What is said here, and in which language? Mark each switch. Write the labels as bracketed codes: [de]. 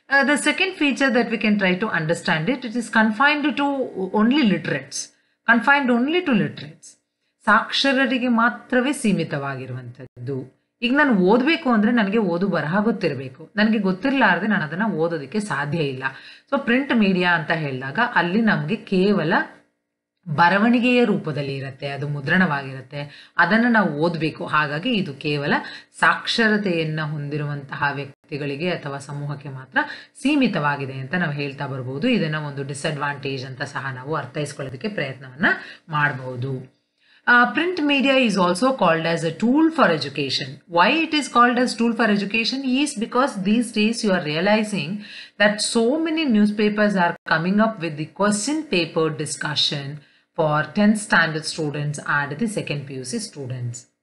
[en] The second feature that we can try to understand it is confined to only literates. Confined only to literates. [kn] ಸಾಕ್ಷರರಿಗೆ ಮಾತ್ರವೇ ಸೀಮಿತವಾಗಿರುವಂಥದ್ದು. ಈಗ ನಾನು ಓದಬೇಕು ಅಂದರೆ ನನಗೆ ಓದು ಬರಹ ಗೊತ್ತಿರಬೇಕು. ನನಗೆ ಗೊತ್ತಿರಲಾರದೆ ನಾನು ಅದನ್ನು ಓದೋದಕ್ಕೆ ಸಾಧ್ಯ ಇಲ್ಲ. ಸೊ ಪ್ರಿಂಟ್ ಮೀಡಿಯಾ ಅಂತ ಹೇಳಿದಾಗ ಅಲ್ಲಿ ನಮಗೆ ಕೇವಲ ಬರವಣಿಗೆಯ ರೂಪದಲ್ಲಿ ಇರುತ್ತೆ, ಅದು ಮುದ್ರಣವಾಗಿರುತ್ತೆ, ಅದನ್ನು ನಾವು ಓದಬೇಕು. ಹಾಗಾಗಿ ಇದು ಕೇವಲ ಸಾಕ್ಷರತೆಯನ್ನು ಹೊಂದಿರುವಂತಹ ವ್ಯಕ್ತಿಗಳಿಗೆ ಅಥವಾ ಸಮೂಹಕ್ಕೆ ಮಾತ್ರ ಸೀಮಿತವಾಗಿದೆ ಅಂತ ನಾವು ಹೇಳ್ತಾ ಬರ್ಬೋದು. ಇದನ್ನು ಒಂದು ಡಿಸ್ಅಡ್ವಾಂಟೇಜ್ ಅಂತ ಸಹ ನಾವು ಅರ್ಥೈಸ್ಕೊಳ್ಳೋದಕ್ಕೆ ಪ್ರಯತ್ನವನ್ನ ಮಾಡಬಹುದು. [en] Print media is also called as a tool for education. Why it is called as tool for education is because these days you are realizing that so many newspapers are coming up with the question paper discussion for 10th standard students and the second PUC students.